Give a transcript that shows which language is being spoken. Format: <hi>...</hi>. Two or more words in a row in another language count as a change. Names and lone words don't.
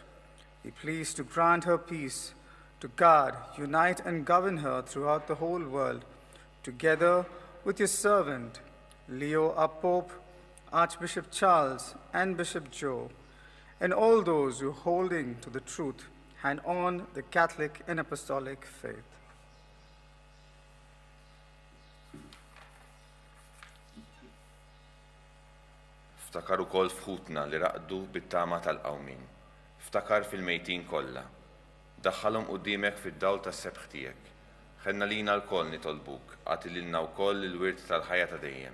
<en>Be pleased to grant her peace, to guard, unite, and govern her throughout the whole world, together with your servant, Leo, our Pope, Archbishop Charles, and Bishop Joe, and all those who holding to the truth and on the Catholic and Apostolic faith.</en> <mt>Ftakar ukoll fħutna li raqdu bit-tama tal-qawmin. Ftakar fil-mejtin kollha. Daħħalhom quddiemek fid-dawl tas-sebħ tiegħek. Ħenna lina l-koll nitolbuk, għati lilna wkoll il-wirt tal-ħajja ta' dejjem.</mt>